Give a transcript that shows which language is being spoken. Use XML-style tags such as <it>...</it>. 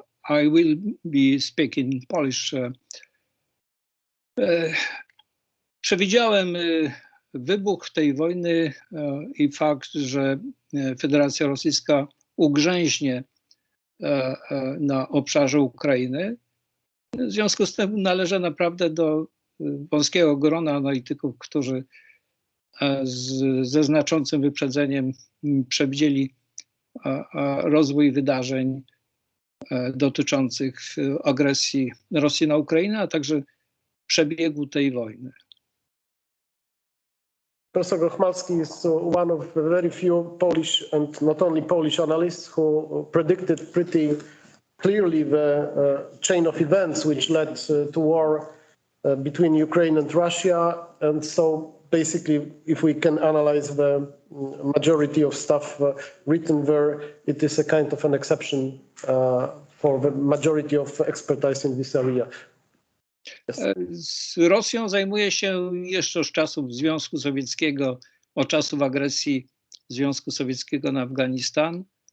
<en>I will be speaking Polish.</en> <pl>Przewidziałem wybuch tej wojny i fakt, że Federacja Rosyjska ugrzęźnie na obszarze Ukrainy. W związku z tym należę naprawdę do wąskiego grona analityków, którzy ze znaczącym wyprzedzeniem przewidzieli rozwój wydarzeń dotyczących agresji Rosji na Ukrainę, a także przebiegu tej wojny.</pl> <en>Professor Grochmalski is one of very few Polish and not only Polish analysts who predicted pretty clearly the chain of events which led to war between Ukraine and Russia. And so basically, if we can analyze the majority of stuff written there, it is a kind of an exception for the majority of expertise in this area.</en> <pl>Z Rosją zajmuje się jeszcze od czasów Związku Sowieckiego, od czasów agresji Związku Sowieckiego na Afganistan.</pl>